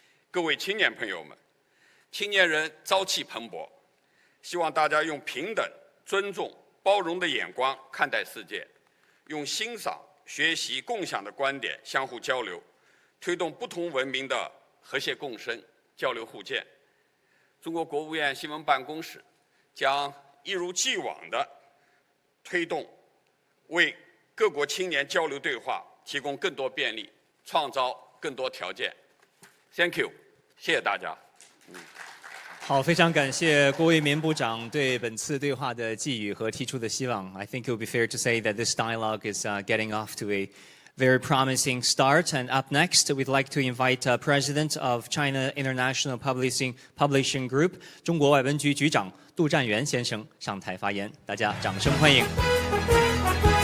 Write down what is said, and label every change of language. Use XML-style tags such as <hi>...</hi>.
<zh>各位青年朋友们，青年人朝气蓬勃，希望大家用平等、尊重、包容的眼光看待世界，用欣赏、学习、共享的观点相互交流，推动不同文明的和谐共生、交流互鉴。中国国务院新闻办公室将一如既往地推动，为各国青年交流对话提供更多便利，创造更多条件。</zh> <en>Thank you，</en> <zh>谢谢大家。好，非常感谢郭卫民部长对本次对话的寄语和提出的希望。</zh> <en>I think it would be fair to say that this dialogue is getting off to a very promising start. And up next, we'd like to invite President of China International Publishing Group</en> <zh>中国外文局局长杜占元先生上台发言，大家掌声欢迎。</zh>